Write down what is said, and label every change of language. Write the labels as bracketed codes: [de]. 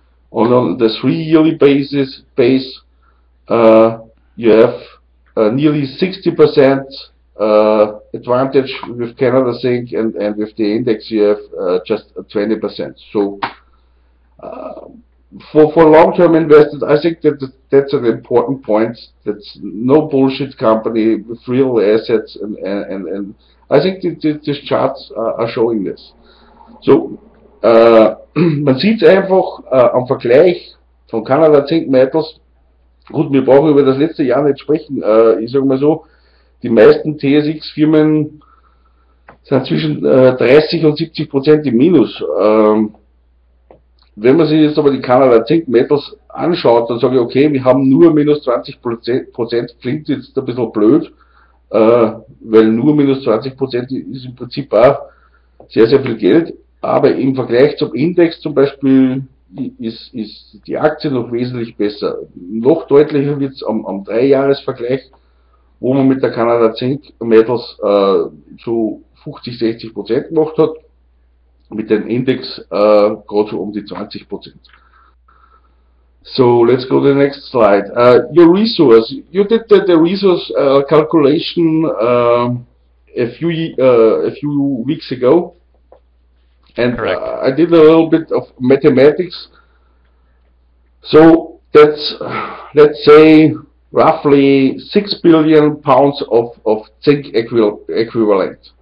[en] On the 3-yearly base, you have nearly 60% advantage with Canada Zinc, and with the index you have just 20%. So for long-term investors, I think that's an important point. That's no bullshit company with real assets, and I think these charts are showing this. [de] So man sieht einfach am Vergleich von Canada Zinc Metals. Gut, wir brauchen über das letzte Jahr nicht sprechen. Ich sage mal so, die meisten TSX-Firmen sind zwischen 30 und 70% im Minus. Wenn man sich jetzt aber die Canada Zinc Metals anschaut, dann sage ich, okay, wir haben nur minus 20%, klingt jetzt ein bisschen blöd, weil nur minus 20% ist im Prinzip auch sehr, sehr viel Geld, aber im Vergleich zum Index zum Beispiel ist die Aktie noch wesentlich besser. Noch deutlicher wird es am 3-Jahres-Vergleich, wo man mit der Canada Zinc Metals zu 50-60% gemacht hat, mit dem Index gerade so um die 20%. [en] So let's go to the next slide. Your resource. You did the resource calculation a few weeks ago. And I did a little bit of mathematics. So that's, let's say, roughly 6 billion pounds of zinc equivalent.